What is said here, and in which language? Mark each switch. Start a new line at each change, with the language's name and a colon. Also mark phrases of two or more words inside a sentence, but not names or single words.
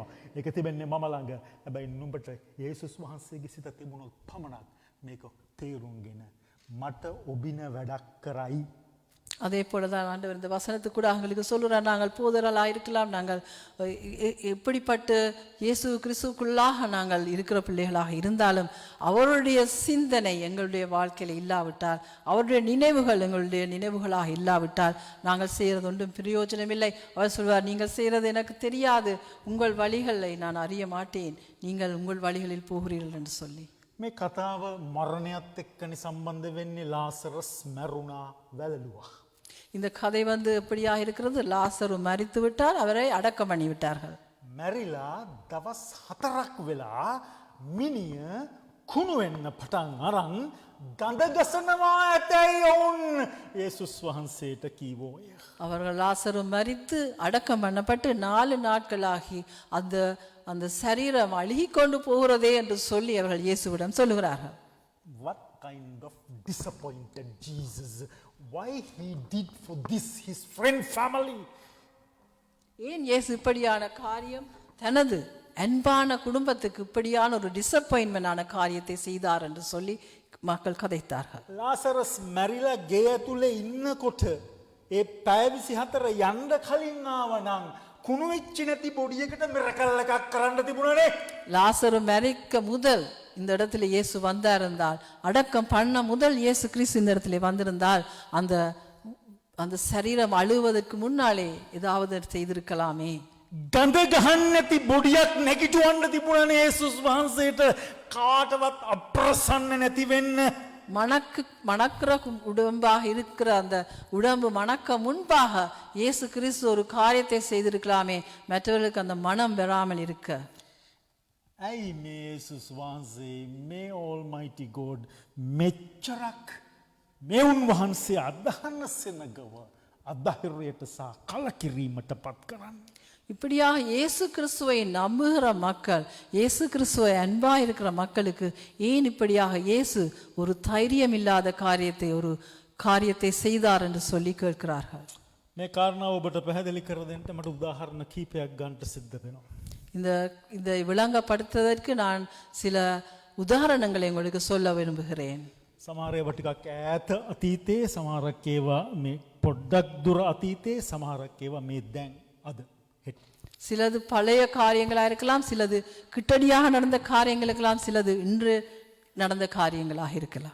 Sinhala: ඒක තිබෙන්නේ මම ළඟ. හැබැයි නුඹට යේසුස් වහන්සේගේ සිත තිබුණොත් පමණක් මේක තේරුම්ගෙන මට ඔබින වැඩක් කරයි.
Tamil: அதே போலதான் ஆண்டவர் இந்த வசனத்துக்கு கூட அவங்களுக்கு சொல்லுறார் நாங்கள் போதர்களாக இருக்கலாம் நாங்கள் எப்படிப்பட்ட இயேசு கிறிஸ்துவுக்குள்ளாக நாங்கள் இருக்கிற பிள்ளைகளாக இருந்தாலும் அவருடைய சிந்தனை எங்களுடைய வாழ்க்கையில் இல்லாவிட்டால் அவருடைய நினைவுகள் எங்களுடைய நினைவுகளாக இல்லாவிட்டால் நாங்கள் செய்கிறது ஒன்றும் பிரயோஜனம் இல்லை. அவர் சொல்வார் நீங்கள் செய்கிறது எனக்கு தெரியாது உங்கள் வழிகளை நான் அறிய மாட்டேன் நீங்கள் உங்கள் வழிகளில் போகிறீர்கள் என்று சொல்லி.
Sinhala: මේ කතාව මරණයත් එක්කනේ සම්බන්ධ වෙන්නේ ලාසරස් මැරුණා වැළලුවා.
Tamil: இந்த கதை எப்படியாக இருக்கிறது லாசரு மரித்து விட்டார் அவரை அடக்கம் பண்ணி விட்டார்கள்.
Sinhala: මැරිලා දවස් 4ක් වෙලා මිනිය කුණු වෙන්න පටන් අරන් ගඳ ගසනවා ඇතැයි ඔවුන් යේසුස් වහන්සේට කීවෝය.
Tamil: அவர்கள் லாசரு மரித்து அடக்கம் பண்ணப்பட்டு 4 நாட்களாகி அந்த அந்த சரீரம் அழுகி கொண்டு போகிறதே என்று சொல்லி அவர்கள் இயேசுவிடம் சொல்லுகிறார்கள்.
English: What kind of disappointed Jesus? Why he did for this his friend family?
Tamil: ஏன் இயேசு இப்படியான காரியம் தனது அன்பான குடும்பத்துக்கு இப்படியான ஒரு டிசப்பாயின்மென்டான காரியத்தை செய்தார் என்று சொல்லி மக்கள் கதைத்தார்கள்.
Sinhala: ලාසරස් මැරිලා ගේ ඇතුලේ ඉන්නකොට ඒ පැය 24 යන්න කලින් ආවනම් කුණු වෙච්ච නැති බොඩියකට මිරකල් එකක් කරන්න තිබුණනේ.
Tamil: லாசரு மரிக்க முதல் இந்த இடத்துல இயேசு வந்தாருந்தால், அடக்கம் பண்ண முதல் இயேசு கிறிஸ்து இந்த இடத்துல வந்திருந்தால் அந்த அந்த சரீரம் அழுவதற்கு முன்னாலே ஏதாவது செய்திருக்கலாமே.
Sinhala: ගඳ ගහන්න නැති බොඩියක් නැගිටවන්න තිබුණනේ යේසුස් වහන්සේට කාටවත් අප්‍රසන්න නැති වෙන්න.
Tamil: மணக்கிற உடம்பாக இருக்கிற அந்த உடம்பு மணக்க முன்பாக இயேசு கிறிஸ்து ஒரு காரியத்தை செய்திருக்கலாமே, மற்றவர்களுக்கு அந்த மனம் பெறாமல் இருக்க.
Sinhala: ඇයි මේ යේසුස් වහන්සේ මේ
English: Almighty God
Sinhala: මෙච්චරක් මේ උන්වහන්සේ අදහන සෙනගව අධෛර්යයට සහ කලකිරීමට පත් කරන්නේ?
Tamil: இப்படியாக இயேசு கிறிஸ்துவை நம்புகிற மக்கள், இயேசு கிறிஸ்துவை அன்பா இருக்கிற மக்களுக்கு ஏன் இப்படியாக இயேசு ஒரு தைரியம் இல்லாத காரியத்தை ஒரு காரியத்தை செய்தார் என்று சொல்லி கேட்கிறார்கள்.
Sinhala: මේ කාරණාව ඔබට පැහැදිලි කර දෙන්න මට උදාහරණ කීපයක් ගන්න සිද්ධ වෙනවා.
Tamil: இந்த விளங்கப்படுத்துவதற்கு நான் சில உதாரணங்களை உங்களுக்கு சொல்ல விரும்புகிறேன்.
Sinhala: සමහර ඒවා ටිකක් ඈත අතීතයේ, සමහරක් ඒවා මේ පොඩ්ඩක් දුර අතීතයේ, සමහරක් ඒවා මේ දැන් අද.
Tamil: சிலது பழைய காரியங்களா இருக்கலாம், சிலது கிட்டடியாக நடந்த காரியங்களுக்கெல்லாம், சிலது இன்று நடந்த காரியங்களாக இருக்கலாம்.